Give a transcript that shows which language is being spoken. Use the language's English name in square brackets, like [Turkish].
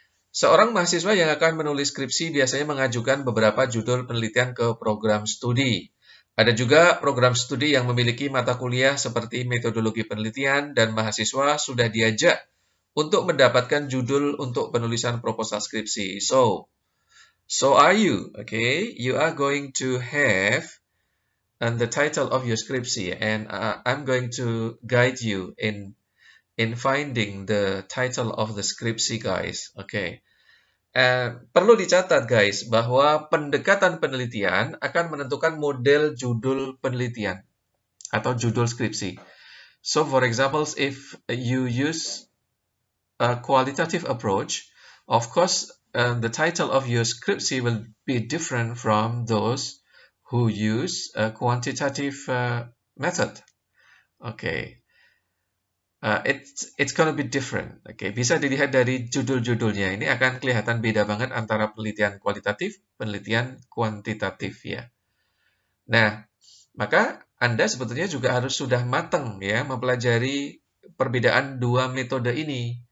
[Indonesian] Seorang mahasiswa yang akan menulis skripsi biasanya mengajukan beberapa judul penelitian ke program studi. Ada juga program studi yang memiliki mata kuliah seperti metodologi penelitian dan mahasiswa sudah diajak untuk mendapatkan judul untuk penulisan proposal skripsi. [English] So are you, okay? You are going to have the title of your skripsi, and I'm going to guide you in finding the title of the skripsi, guys. Okay. [Indonesian] Perlu dicatat, guys, bahwa pendekatan penelitian akan menentukan model judul penelitian atau judul skripsi. [English] So, for example, if you use a qualitative approach, of course, the title of your skripsi will be different from those who use a quantitative method. Okay. It's gonna be different. [Indonesian] Oke, bisa dilihat dari judul-judulnya. Ini akan kelihatan beda banget antara penelitian kualitatif, penelitian kuantitatif ya. Nah, maka Anda sebetulnya juga harus sudah matang ya mempelajari perbedaan dua metode ini.